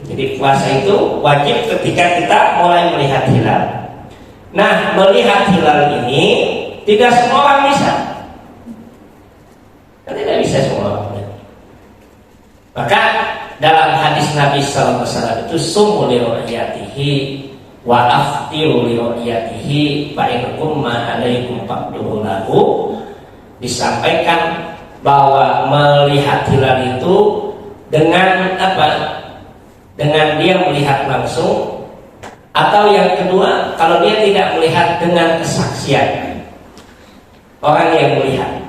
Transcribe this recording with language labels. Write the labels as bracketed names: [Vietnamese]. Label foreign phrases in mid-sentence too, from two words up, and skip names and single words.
[Indonesian] Jadi puasa itu wajib ketika kita mulai melihat hilal. Nah, melihat hilal ini tidak semua orang bisa. Tidak bisa semua orang. Maka dalam hadis Nabi SAW itu [Arabic] صوموا لرؤيته وأفطروا لرؤيته فإن غم عليكم فاقدروا له, [Indonesian] disampaikan bahwa melihat hilal itu dengan apa? Dengan dia melihat langsung, atau yang kedua kalau dia tidak melihat dengan kesaksian orang yang melihat.